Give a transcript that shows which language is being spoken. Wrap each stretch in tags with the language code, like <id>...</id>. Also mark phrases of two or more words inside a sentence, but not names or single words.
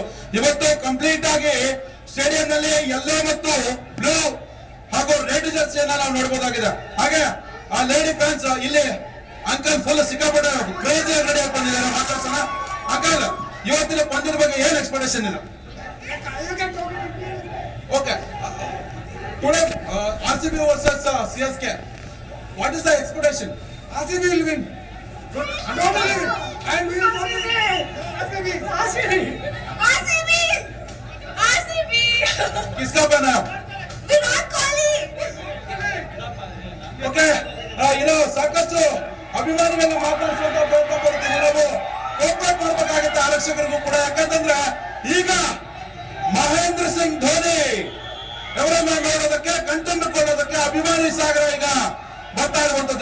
<kn>ಇವತ್ತು ಕಂಪ್ಲೀಟ್ ಆಗಿ ಸ್ಟೇಡಿಯಂ ನಲ್ಲಿ ಯೆಲ್ಲೋ ಮತ್ತು ಬ್ಲೂ ಹಾಗೂ ರೆಡ್ ಜರ್ಸಿಯನ್ನ ನಾವು ನೋಡಬಹುದಾಗಿದೆ. ಹಾಗೆ ಆ</kn> <en>lady fans</en> <kn>ಇಲ್ಲಿ</kn> <en>uncle full</en> <kn>ಸಿಕ್ಕಾಪಟ್ಟೆ</kn> <en>crazy ready</en> <kn>ಆಗಿ ಬಂದಿದ್ದಾರೆ. ಮಾತಾಡ್ಸೋಣ ಅಂಕಲ್, ಇವತ್ತಿನ ಪಂದ್ಯದ ಬಗ್ಗೆ ಏನ್ ಎಕ್ಸ್ಪೆಕ್ಟೇಷನ್ ಇದೆ?</kn> <en>Okay, today RCB versus CSK, what is the expectation? RCB will win. Totally win. And we will win. RCB.</en> <hi>किसका फैन है आप? Virat Kohli.</hi> <kn>ಓಕೆ, ಇನ್ನು ಸಾಕಷ್ಟು ಅಭಿಮಾನಿಗಳನ್ನ ಮಾತಾಡಿಸುವಂತ ಪ್ರಯತ್ನ ಪಡ್ತೀನಿ. ನಾವು ಕೋಪರೇಟ್ ಮಾಡಬೇಕಾಗುತ್ತೆ ಆರಕ್ಷಕರಿಗೂ ಕೂಡ. ಯಾಕಂತಂದ್ರೆ ಈಗ ಮಹೇಂದ್ರ ಸಿಂಗ್ ಧೋನಿ ಅವರನ್ನ ನೋಡೋದಕ್ಕೆ, ಕಣ್ತುಂಬಿಕೊಳ್ಳೋದಕ್ಕೆ ಅಭಿಮಾನಿ ಸಾಗರ ಈಗ ಬರ್ತಾ ಇರುವಂತದ್ದು.</kn>